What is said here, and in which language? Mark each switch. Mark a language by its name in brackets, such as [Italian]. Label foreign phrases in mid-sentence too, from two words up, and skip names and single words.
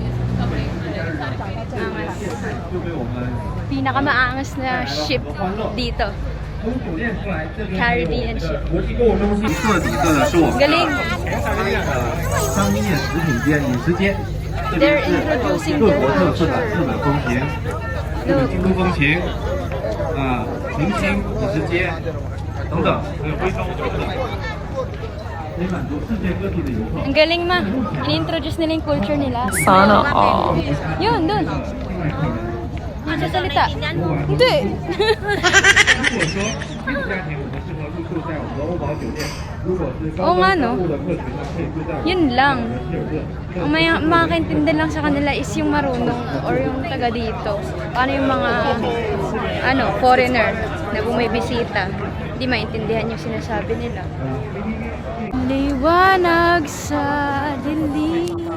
[Chinese] 就给我们 [Filipino] Pinakamaangas na ship dito. Caribbean ship. [Chinese] 色底色的是我们 [Filipino] Galing. [Chinese] 商业食品街、饮食街。 [English] They're introducing [Chinese] 各 [English] their [Chinese] 国特色的 [English] culture. [Chinese] 日本风情，日本京都风情，明星饮食街等等，还有非洲等等，可以满足世界各地的游客。 [Filipino] Ang galing ma. In-introduce nila yung culture nila. Sana all. Yun, dun. Yun sa salita. Hindi. [Chinese] 如果说一个家庭我们适合入住在我们的欧宝酒店，如果是高 [Filipino] Oo nga [Chinese] 端 [Filipino] no. [Chinese] 商务的客群呢，可以住在我们 [Filipino] Yun lang. [Chinese] 的希尔顿。 [Filipino] Ang makakaintindi lang sa kanila is yung marunong or yung taga dito. Paano yung mga foreigner na bumibisita. Hindi maintindihan yung sinasabi nila. Liwanag sa dilim.